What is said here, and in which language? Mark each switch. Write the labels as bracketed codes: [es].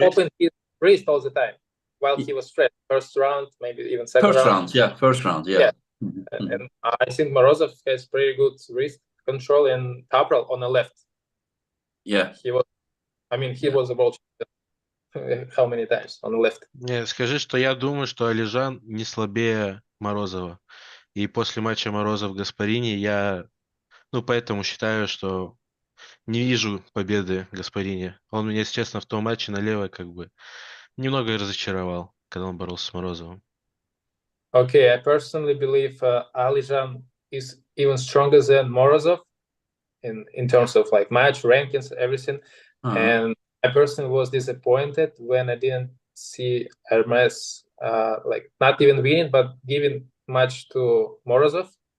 [en] Open his wrist all the time while he was fresh. First round, maybe even second round. First round, yeah. Yeah. And I think Morozov has pretty good wrist control and Taprel on the left. Yeah. He was a world champion how many times on the left. [ru] Не, скажи, что я думаю, что Алижан не слабее Морозова. И после матча Морозов-Гаспарини я, поэтому считаю, что не вижу победы Гаспарини. Он меня, если честно, в том матче на левой как бы немного разочаровал, когда он боролся с Морозовым. [en] Okay, I personally believe Alijan is even stronger than Morozov in terms of like match rankings, everything. And I personally was disappointed when I didn't see Hermes like not even winning, but giving match to Morozov.